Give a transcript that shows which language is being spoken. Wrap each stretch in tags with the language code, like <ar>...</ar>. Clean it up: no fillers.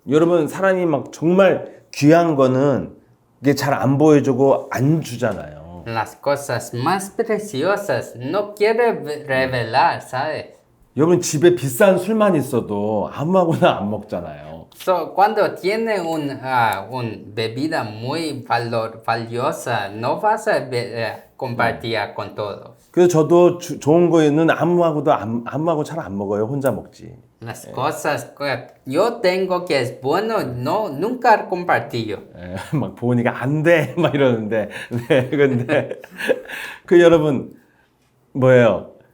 <ko>여러분 사람이 막 정말 귀한 거는 이게 잘 안 보여주고 안 주잖아요.</ko> <es>Las cosas más preciosas no quiere revelar, ¿sabes?</es> <ko>여러분 집에 비싼 술만 있어도 아무하고나 안 먹잖아요.</ko> <es>So, cuando tiene una bebida muy valiosa, no vas a compartir con todos.</es> <ko>그래서 저도 좋은 거에는 아무하고 잘 안 먹어요. 혼자 먹지.</ko> <es>Las cosas que yo tengo que es bueno, no, nunca compartido.</es> <ko>예, 막 보니까 안 돼, 막 이러는데, 네, 근데 그 여러분 뭐예요?</ko>